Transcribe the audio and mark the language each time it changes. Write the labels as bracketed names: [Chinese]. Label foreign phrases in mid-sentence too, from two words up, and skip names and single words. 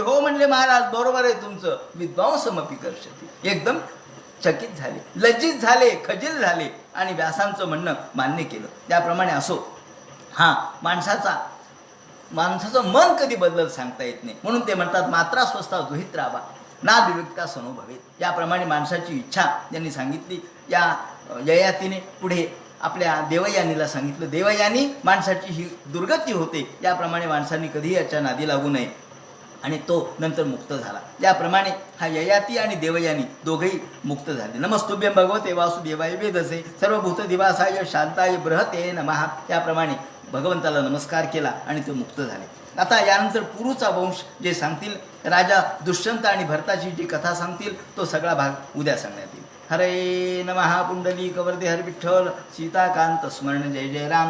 [Marathi] हो म्हणले महाराज, बरोबर आहे तुमचं, [Sanskrit] विद्वांसमपि कर्षति. [Marathi] एकदम चकित झाले, लज्जित झाले, खजील झाले आणि व्यासांचं म्हणणं मान्य केलं. त्याप्रमाणे असो. हां, माणसाचं मन कधी बदलत सांगता येत नाही. म्हणून ते म्हणतात [Sanskrit] मात्रा स्वस्था दुहित राहा ना विविक्ता सनो भवेत. [Marathi] याप्रमाणे माणसाची इच्छा त्यांनी सांगितली. या ययातीने पुढे आपल्या देवयानीला सांगितलं. देवयानी माणसाची ही दुर्गती होते, याप्रमाणे माणसांनी कधीही याच्या नादी लागू नये. आणि तो नंतर मुक्त झाला. याप्रमाणे हा ययाती आणि देवयानी दोघंही मुक्त झाले. [Sanskrit] नमस्तुभ्यं भगवते वासुदेवाय वेदसे सर्वभूत दिवासाय शांताय बृहते नमः. [Marathi] याप्रमाणे भगवंताला नमस्कार केला आणि ते मुक्त झाले. आता यानंतर पुरूचा वंश जे सांगतील, राजा दुष्यंत आणि भरताची जी कथा सांगतील, तो सगळा भाग उद्या सांगण्यात येईल. हरे नमः. पुंडलिक वरदे हर विठ्ठल सीताकांत स्मरण जय जय राम.